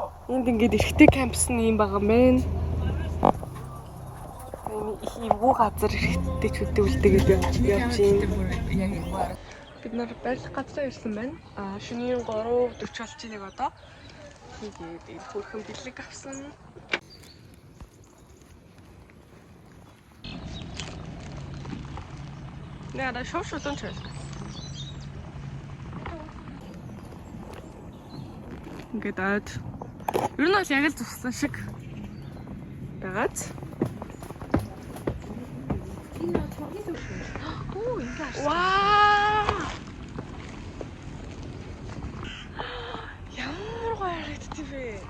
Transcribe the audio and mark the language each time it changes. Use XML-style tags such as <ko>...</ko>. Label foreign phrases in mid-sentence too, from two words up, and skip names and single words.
<mn>Энд ингээд эрэгтэй кампус нь юм байгаа мэн. Их эвгүй газар эрэгтэй чүдээ үлдээгээд явж байна. Бид нар барилга газраа ирсэн байна. Шөнийн 3:40 болж байгааг одоо. Тэгээд энэ хөрхөн бэлэг авсан.</mn> <nl>Nee, dat is zo donker.</nl> <mn>Ингээд uit. Ер нь бол яг л туссан шиг байгаад. Оо, ингэж. Вау! Ямар гоё харагдчих вэ?</mn>